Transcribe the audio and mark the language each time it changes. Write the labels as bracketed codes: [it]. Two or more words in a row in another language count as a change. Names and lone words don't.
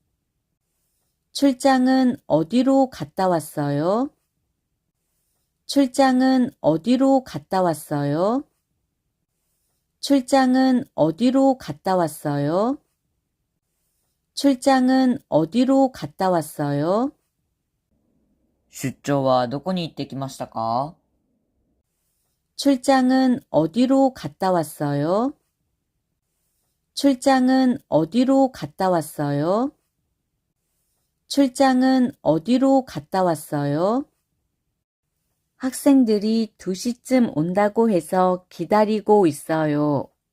[ko] 출장은 어디로 갔다 왔어요? 출장은 어디로 갔다 왔어요? 출장은 어디로 갔다 왔어요? 출장은 어디로 갔다 왔어요? [ja] 出張はどこに行ってきましたか？ [ko] 출장은 어디로 갔다 왔어요? 출장은 어디로 갔다 왔어요? 출장은 어디로 갔다 왔어요? 학생들이 2시쯤 온다고 해서 기다리고 있어요.